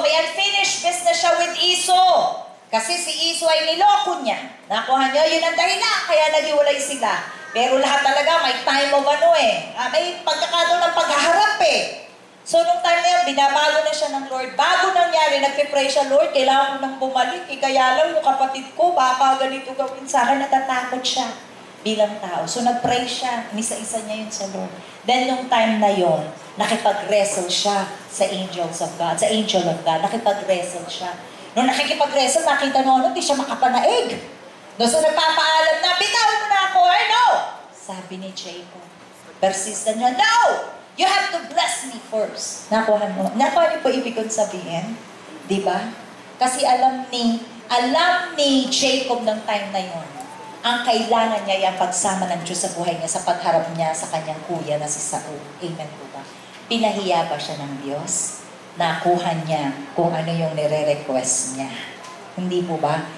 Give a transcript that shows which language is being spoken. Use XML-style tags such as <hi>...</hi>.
<tl>May</tl> <en>unfinished business</en> <tl>siya with Esau. Kasi si Esau ay niloko niya. Nakuha niyo, yun ang dahilan. Kaya naghiwalay sila. Pero lahat talaga may time of may pagkakataon ng paghaharap eh. So, nung time na yun, binabago na siya ng Lord. Bago nangyari, nagpipray siya, Lord, kailangan ko nang bumalik. Kaya lang, yung kapatid ko, baka ganito gawin sa akin, natatakot siya bilang tao. So, nagpray siya. Inisa-isa niya yun sa Lord. Then, nung time na yun, nakipag-wrestle siya sa</tl> <en>angels of God,</en> <tl>sa angel of God. Nakipag-wrestle siya. Nung nakikipag-wrestle, nakita mo, di siya makapanaig. No, so, nagpapaalam na, bitawan mo na ako, or no? Sabi ni Jacob. Persistent niya, no!</tl> <en>You have to bless me first.</en> <tl>Nakuha mo. Nakuha niyo po ibig kong sabihin? Diba? Kasi alam ni Jacob ng time na yun, ang kailangan niya yung pagsama ng Diyos sa buhay niya sa pagharap niya sa kanyang kuya na si Saul. Amen po ba? Pinahiya ba siya ng Diyos? Nakuha niya kung ano yung nire-request niya. Hindi po ba?</tl>